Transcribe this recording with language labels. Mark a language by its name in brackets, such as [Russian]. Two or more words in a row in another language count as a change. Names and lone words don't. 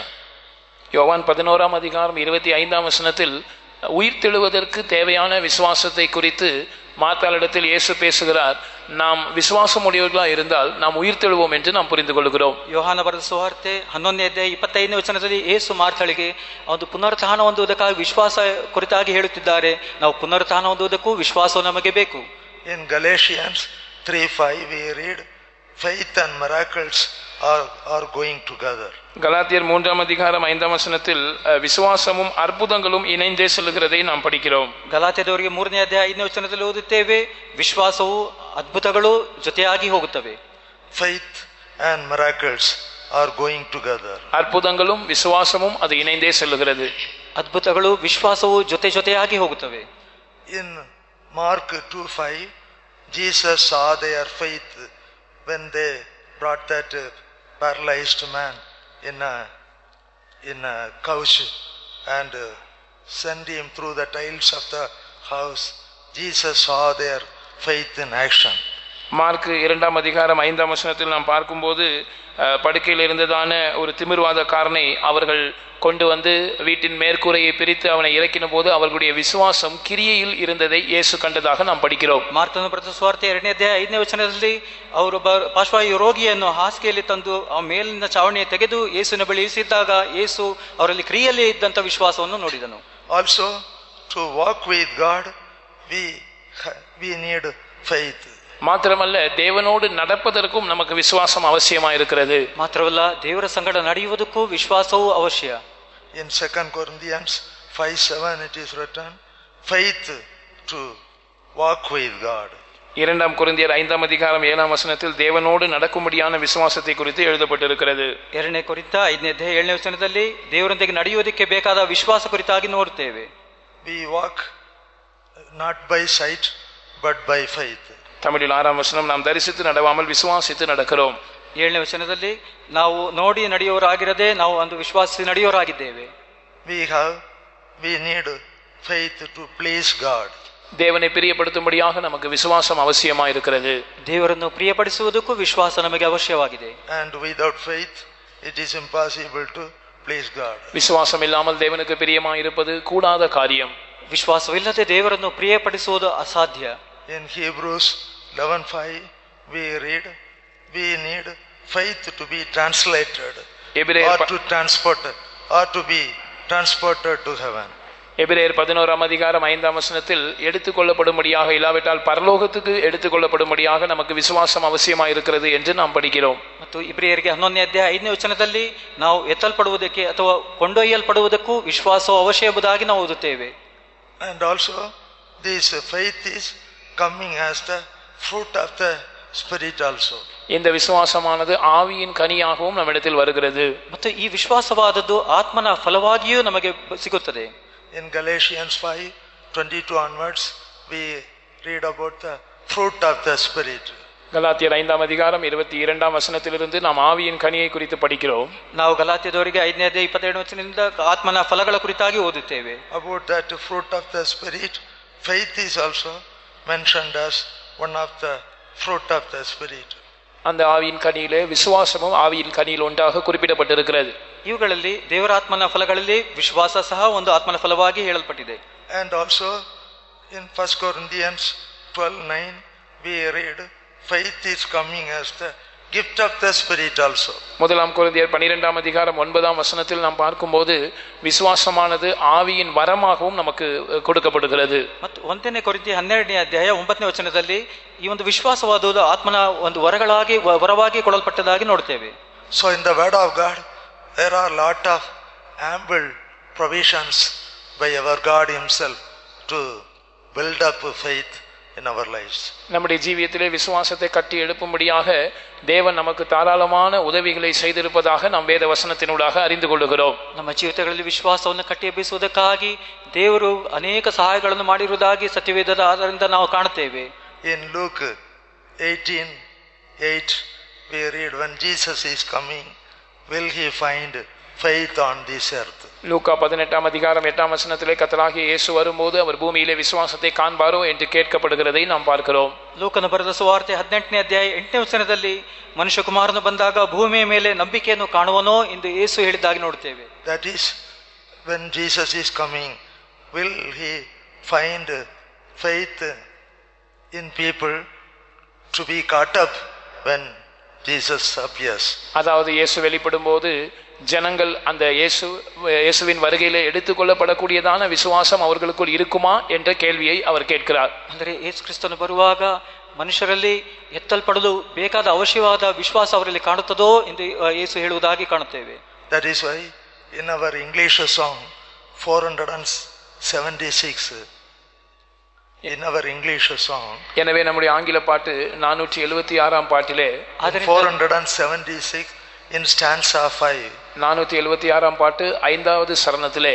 [Tamil] யோவான் 11ஆம் அதிகாரம் 25ஆம் வசனத்தில் உயிர் தெழுவதற்கு தேவையான விசுவாசத்தை குறித்து மார்த்தாளிடத்தில் இயேசு பேசுகிறார். நாம் விசுவாசம் உடையவர்களாக இருந்தால் நாம் உயிர் தெழுவோம் என்று நாம் புரிந்து கொள்கிறோம். [Kannada] ಯೋಹಾನ ಬರೆದ ಸುವಾರ್ತೆ 11ನೇ ಅಧ್ಯಾಯ 25ನೇ ವಚನದಲ್ಲಿ ಯೇಸು ಮಾರ್ಥಳಿಗೆ ಒಂದು ಪುನರುತ್ಥಾನ ಹೊಂದುವುದಕ್ಕಾಗಿ ವಿಶ್ವಾಸ ಕುರಿತಾಗಿ ಹೇಳುತ್ತಿದ್ದಾರೆ. ನಾವು ಪುನರುತ್ಥಾನ ಹೊಂದುವುದಕ್ಕೂ ವಿಶ್ವಾಸವು ನಮಗೆ ಬೇಕು. [English] In Galatians 3:5 we read, faith and miracles are going together. [Tamil] கலாத்தியர் 3ஆம் அதிகாரம் 5ஆம் வசனத்தில் விசுவாசமும் அற்புதங்களும் இணைந்தே செல்கிறதை நாம் படிக்கிறோம். [Kannada] ಗಲಾತ್ಯದವರಿಗೆ 3ನೇ ಅಧ್ಯಾಯ 5ನೇ ವಚನದಲ್ಲಿ ಓದುತ್ತೇವೆ, ವಿಶ್ವಾಸವು ಅದ್ಭುತಗಳು ಜೊತೆಯಾಗಿ ಹೋಗುತ್ತವೆ. [English] Faith and miracles are going together. [Tamil] அற்புதங்களும் விசுவாசமும் அது இணைந்தே செல்கிறது. [Kannada] ಅದ್ಭುತಗಳು ವಿಶ್ವಾಸವು ಜೊತೆಯಾಗಿ ಹೋಗುತ್ತವೆ. [English] In Mark 2:5 Jesus saw their faith when they brought that paralyzed man in a couch and sent him through the tiles of the house. Jesus saw their faith in action. [Tamil] மார்க் 2ஆம் அதிகாரம் 5ஆம் வசனத்தில் நாம் பார்க்கும்போது படுக்கையில் இருந்ததான ஒரு திமிர்வாதக்காரனை அவர்கள் கொண்டு வந்து வீட்டின் மேற்கூரையை பிரித்து அவனை இறக்கின போது அவர்களுடைய விசுவாசம் கிரியையில் இருந்ததை இயேசு கண்டதாக நாம் படிக்கிறோம். [Kannada] ಮಾರ್ಕನ ಬರೆದ ಸುವಾರ್ತೆ 2ನೇ ಅಧ್ಯಾಯ 5ನೇ ವಚನದಲ್ಲಿ ಅವರು ಪಾರ್ಶ್ವವಾಯು ರೋಗಿಯನ್ನು ಹಾಸಿಗೆಯಲ್ಲಿ ತಂದು ಆ ಮೇಲಿನ ಚಾವಣಿ ತೆಗೆದು ಯೇಸುವಿನ ಬಳಿ ಇರಿಸಿದಾಗ ಯೇಸು ಅವರಲ್ಲಿ ಕ್ರಿಯೆಯಲ್ಲಿ ಇದ್ದಂಥ ವಿಶ್ವಾಸವನ್ನು ನೋಡಿದನು. [English] Also to walk with God we need faith. [Tamil] மாத்திரமல்ல தேவனோடு நடப்பதற்கும் நமக்கு விசுவாசம் அவசியமாக இருக்கிறது. [Kannada] ಮಾತ್ರವಲ್ಲ ದೇವರ ಸಂಗಡ ನಡೆಯುವುದಕ್ಕೂ ವಿಶ್ವಾಸವೂ ಅವಶ್ಯ. [English] In 2 Corinthians 5:7 it is written, faith to walk with God. [Tamil] 2 கொரிந்தியர் 5ஆம் அதிகாரம் 7ஆம் வசனத்தில் தேவனோடு நடக்கும்படியான விசுவாசத்தை குறித்து எழுதப்பட்டிருக்கிறது. [Kannada] 2ನೇ ಕೊರಿಂಥ 5ನೇ ಅಧ್ಯಾಯ 7ನೇ ವಚನದಲ್ಲಿ ದೇವರೊಂದಿಗೆ ನಡೆಯುವುದಕ್ಕೆ ಬೇಕಾದ ವಿಶ್ವಾಸ ಕುರಿತಾಗಿ ನೋಡುತ್ತೇವೆ. [English] We walk not by sight but by faith. [Tamil] தமிழில் 6ஆம் வசனம், நாம் தரிசித்து நடவாமல் விசுவாசித்து நடக்கிறோம். [Kannada] 7ನೇ ವಚನದಲ್ಲಿ ನಾವು ನೋಡಿ ನಡೆಯುವವರಾಗಿರದೆ ನಾವು ಒಂದು ವಿಶ್ವಾಸಿ ನಡೆಯುವವರಾಗಿದ್ದೇವೆ. [English] We need faith to please God. [Tamil] தேவனை பிரியப்படுத்தும்படியாக நமக்கு விசுவாசம் அவசியமாக இருக்கிறது. [Kannada] ದೇವರನ್ನು ಪ್ರಿಯಪಡಿಸುವುದಕ್ಕೂ ವಿಶ್ವಾಸ ನಮಗೆ ಅವಶ್ಯವಾಗಿದೆ. [English] And without faith it is impossible to please God. [Tamil] விசுவாசம் இல்லாமல் தேவனுக்கு பிரியமாக இருப்பது கூடாத காரியம். [Kannada] ವಿಶ್ವಾಸವಿಲ್ಲದೆ ದೇವರನ್ನು ಪ್ರಿಯಪಡಿಸುವುದು ಅಸಾಧ್ಯ. [English] In Hebrews 11:5 we read, we need faith to be translated or to be transported to heaven. [Tamil] எபிரேயர் 11ஆம் அதிகாரம் 5ஆம் வசனத்தில் எடுத்துக்கொள்ளப்படும்படியாக இல்லாவிட்டால் பரலோகத்துக்கு எடுத்துக்கொள்ளப்படும்படியாக நமக்கு விசுவாசம் அவசியமாக இருக்கிறது என்று நாம் படிக்கிறோம். [Kannada] ಮತ್ತು ಇಬ್ರಿಯರಿಗೆ 11ನೇ ಅಧ್ಯಾಯ 5ನೇ ವಚನದಲ್ಲಿ ನಾವು ಎತ್ತಲ್ಪಡುವುದಕ್ಕೆ ಅಥವಾ ಕೊಂಡೊಯ್ಯಲ್ಪಡುವುದಕ್ಕೂ ವಿಶ್ವಾಸವು ಅವಶ್ಯ ಎಂಬುದಾಗಿ ನಾವು ಓದುತ್ತೇವೆ. [English] And also this faith is coming as the fruit of the spirit also. [Tamil] இந்த விசுவாசமானது ஆவியின் கனியாகவும் நம்மிடத்தில் வருகிறது. [Kannada] ಮತ್ತು ಈ ವಿಶ್ವಾಸವಾದದ್ದು ಆತ್ಮನ ಫಲವಾಗಿಯೂ ನಮಗೆ ಸಿಗುತ್ತದೆ. [English] In Galatians 5:22 onwards we read about the fruit of the spirit. [Tamil] கலாத்தியர் 5ஆம் அதிகாரம் 22ஆம் வசனத்திலிருந்து நாம் ஆவியின் கனியை குறித்து படிக்கிறோம். [Kannada] ನಾವು ಗಲಾತ್ಯದವರಿಗೆ 5ನೇ ಅಧ್ಯಾಯ 22ನೇ ವಚನದಿಂದ ಆತ್ಮನ ಫಲಗಳ ಕುರಿತಾಗಿ ಓದುತ್ತೇವೆ. [English] About that fruit of the spirit, faith is also mentioned as one of the fruit of the spirit. [Tamil] அந்த ஆவியின் கனியிலே விசுவாசமும் ஆவியின் கனியில் ஒன்றாக குறிப்பிடப்பட்டிருக்கிறது. [Kannada] ಇವುಗಳಲ್ಲಿ ದೇವರಾತ್ಮನ ಫಲಗಳಲ್ಲಿ ವಿಶ್ವಾಸ ಸಹ ಒಂದು ಆತ್ಮನ ಫಲವಾಗಿ ಹೇಳಲ್ಪಟ್ಟಿದೆ. [English] And also in 1 Corinthians 12:9 we read, faith is coming as the gift of the spirit also. [Tamil] முதலாம் கொரிந்தியர் 12ஆம் அதிகாரம் 9ஆம் வசனத்தில் நாம் பார்க்கும்போது விசுவாசமானது ஆவியின் வரமாகவும் நமக்கு கொடுக்கப்படுகிறது. [Kannada] ಮತ್ತು 1ನೇ ಕೊರಿಂಥಿ 12ನೇ ಅಧ್ಯಾಯ 9ನೇ ವಚನದಲ್ಲಿ ಈ ಒಂದು ವಿಶ್ವಾಸವಾದುದು ಆತ್ಮನ ಒಂದು ವರವಾಗಿ ಕೊಡಲ್ಪಟ್ಟದಾಗಿ ನೋಡ್ತೇವೆ. [English] So in the word of God there are lot of ample provisions by our God himself to build up faith in our lives. [Tamil] நம்முடைய ஜீவியத்திலே விசுவாசத்தை கட்டி எழுப்பும்படியாக தேவன் நமக்கு தாராளமான உதவிகளை செய்திருப்பதாக நாம் வேத வசனத்தினூடாக அறிந்து கொள்ளுகிறோம். [Kannada] ನಮ್ಮ ಜೀವಿತಗಳಲ್ಲಿ ವಿಶ್ವಾಸವನ್ನು ಕಟ್ಟಿ ಎಬ್ಬಿಸುವುದಕ್ಕಾಗಿ ದೇವರು ಅನೇಕ ಸಹಾಯಗಳನ್ನು ಮಾಡಿರುವುದಾಗಿ ಸತ್ಯವೇದದ ಆಧಾರದಿಂದ ನಾವು ಕಾಣುತ್ತೇವೆ. [English] In Luke 18:8 we read, when Jesus is coming will he find faith on this earth. [Tamil] லூக்கா 18ஆம் அதிகாரம் 8ஆம் வசனத்திலே கர்த்தராகிய இயேசு வரும்போது அவர் பூமியிலே விசுவாசத்தை காண்பாரோ என்று கேட்கப்படுகிறதை நாம் பார்க்கிறோம். [Kannada] ಲೂಕನ ಬರೆದ ಸುವಾರ್ತೆ 18ನೇ ಅಧ್ಯಾಯ 8ನೇ ವಚನದಲ್ಲಿ ಮನುಷ್ಯಕುಮಾರನು ಬಂದಾಗ ಭೂಮಿಯ ಮೇಲೆ ನಂಬಿಕೆಯನ್ನು ಕಾಣುವನೋ ಎಂದು ಯೇಸು ಹೇಳಿದ್ದಾಗಿ ನೋಡುತ್ತೇವೆ. [English] That is, when Jesus is coming will he find faith in people to be caught up when Jesus appears. [Tamil] அதாவது இயேசு வெளிப்படும் போது ஜனங்கள் அந்த இயேசுவின் வருகையிலே எடுத்துக்கொள்ளப்படக்கூடியதான விசுவாசம் அவர்களுக்குள் இருக்குமா என்ற கேள்வியை அவர் கேட்கிறார். [Kannada] ಅಂದರೆ ಯೇಸು ಕ್ರಿಸ್ತನು ಬರುವಾಗ ಮನುಷ್ಯರಲ್ಲಿ ಎತ್ತಲ್ಪಡಲು ಬೇಕಾದ ಅವಶ್ಯವಾದ ವಿಶ್ವಾಸ ಅವರಲ್ಲಿ ಕಾಣುತ್ತದೋ ಎಂದು ಯೇಸು ಹೇಳುವುದಾಗಿ ಕಾಣುತ್ತೇವೆ. [English] That is why in our English song 476, in our English song, [Tamil] எனவே நம்முடைய ஆங்கில பாட்டு 476ஆம் பாட்டிலே [English] 476 in stanza 5, [Tamil] 476ஆம் பாட்டு 5வது சரணத்திலே,